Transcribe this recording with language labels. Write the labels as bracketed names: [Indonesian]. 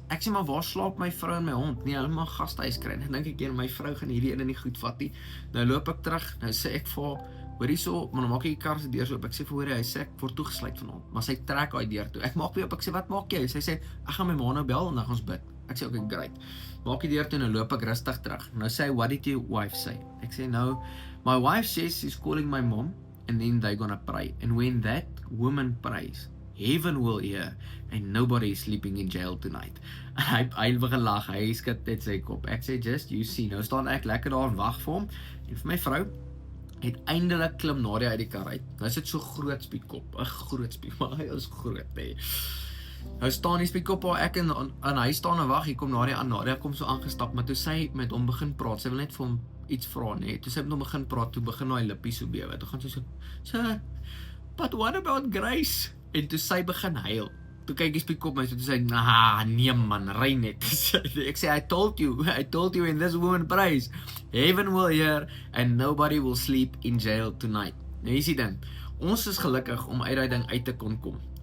[Afrikaans] Ek sê maar, waar slaap my vrou en my hond? Nee, hulle mag gastehuis kry. Dan dink ek, my vrou gaan hierdie ene nie goed vat nie. Nou loop ek terug, nou sê ek vir haar, hoor hierso, maar dan maak ek die kar se deur so oop. Ek sê vir haar, hy sê ek word toegesluit vanaand, maar sy trek daai deur toe. Ek maak weer op, ek sê, "Wat maak jy?" Sy sê, "Ek gaan my ma nou bel en dan gaan ons bid." Ek sê, "Okay, great." Maak die deur toe en loop ek rustig terug. Nou sê hy, [English] "What did your wife say?" [Afrikaans] Ek sê, [English] "No, my wife says she's calling my mom and then they're gonna pray. And when that woman prays, heaven will hear and nobody is sleeping in jail tonight." [Afrikaans] Hy begin lag, hy skud net sy kop. Ek sê, [English] "Just you see." [Afrikaans] Nou staan ek lekker daar en wag vir hom. En vir my vrou, uiteindelik klim Nadia uit die kar uit. Nou is dit so groot speedkop, 'n groot speed, maar hy is groot, nee. Nou staan die speedkop waar ek en hy staan en wag, hier kom Nadia aan. Nadia kom so aangestap, maar toe sy met hom begin praat, sy wil net vir hom iets vra, nee. Toe sy met hom begin praat, toe begin hy lippies so bewe. Toe gaan sy so, [English] "But what about grace?" [Afrikaans] En toe sy begin huil. Toe kyk die speedkop my, toe sê, "Nee man, ry net." Ek sê, [English] I told you when this woman prays, heaven will hear and nobody will sleep in jail tonight. [Afrikaans] Nou hier is die ding, ons is gelukkig om uit daai ding uit te kon kom.